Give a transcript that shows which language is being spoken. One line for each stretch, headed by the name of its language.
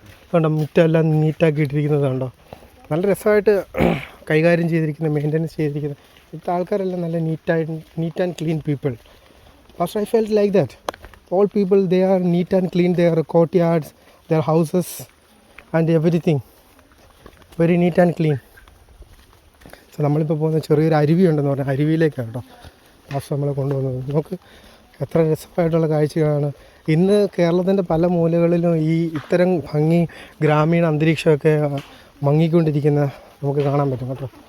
Malayalam: കണ്ടോ മുറ്റെല്ലാം നീറ്റാക്കി ഇട്ടിരിക്കുന്നതുണ്ടോ. നല്ല രസമായിട്ട് കൈകാര്യം ചെയ്തിരിക്കുന്ന, മെയിൻ്റനൻസ് ചെയ്തിരിക്കുന്ന ഇവിടുത്തെ ആൾക്കാരെല്ലാം നല്ല
English: Neat and clean people. First I felt like that. All people, they are neat and clean. Their courtyards, their houses and everything. Very neat and clean.
Malayalam: So നമ്മളിപ്പോൾ പോകുന്ന ചെറിയൊരു അരുവി ഉണ്ടെന്ന് പറഞ്ഞാൽ അരുവിയിലേക്കാണ് കേട്ടോ ഫസ്റ്റ് നമ്മളെ കൊണ്ടുപോകുന്നത്. നമുക്ക് എത്ര രസമായിട്ടുള്ള കാഴ്ചകളാണ്. ഇന്ന് കേരളത്തിൻ്റെ പല മൂലകളിലും ഈ ഇത്തരം ഭംഗി ഗ്രാമീണ അന്തരീക്ഷമൊക്കെ മങ്ങിക്കൊണ്ടിരിക്കുന്ന നമുക്ക് കാണാൻ പറ്റും കേട്ടോ.